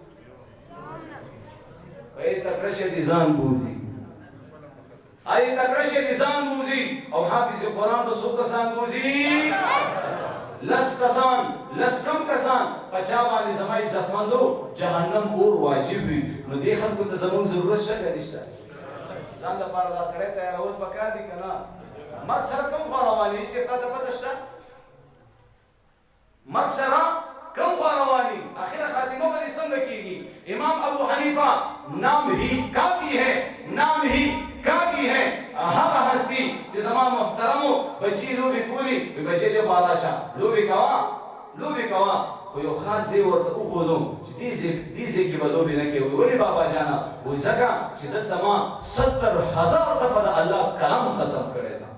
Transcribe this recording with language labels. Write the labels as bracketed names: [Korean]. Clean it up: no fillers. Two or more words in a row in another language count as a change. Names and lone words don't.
[Pashto] ای تکړه شه دې ځان بوځي ای تکړه شه دې ځان بوځي او حافظ قرآن به څو کسان بوځي لس کسان لس کم کسان پچا باندې زما عزتمندو جهنم اور واجب وي نو دې خلکو ته زموږ ضرورت شته نشته ځان لپاره دا سړی تیارول پکار دي که نه مرګ سره کوم خوا رواني هېڅ یې پته شته مرګ سره کوم خوا رواني اخره خاتمه به دې څنګه کېږي امام ابو حنیفه [Urdu] نام ہی کافی ہے نام ہی کافی ہے [Pashto] هغه هستی چې زما محترمو بچي لوبې کولي بچي دې بالا شه لوبې کوه خو یو خاص ځای ورته وښودم چې دې ځای کې به لوبې نه کوې ولې بابا جانه وایي ځکه چې دلته ما 70,000 دفعه د الله کلام ختم کړی